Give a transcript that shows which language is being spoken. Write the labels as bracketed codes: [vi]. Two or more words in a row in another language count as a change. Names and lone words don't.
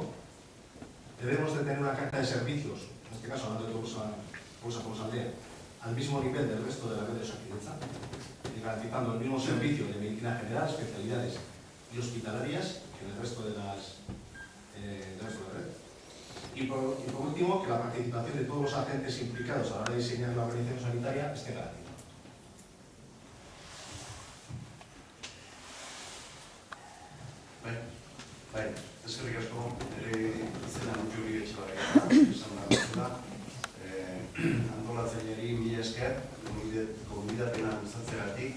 [es] Debemos de tener una carta de servicios en este caso hablando de Tolosa Tolosaldea, al mismo nivel del resto de la red de Osakidetza, y garantizando el mismo servicio de medicina general, especialidades y hospitalarias que en el resto de la red. Y por último, que la participación de todos los agentes implicados a la hora de diseñar la organización sanitaria esté garantizada. [eu] Bai, eskerrik asko, ere izena Muti Uribe Etxebarria, esan da, antolatzaileari mila esker, gonbidapena luzatzeratik.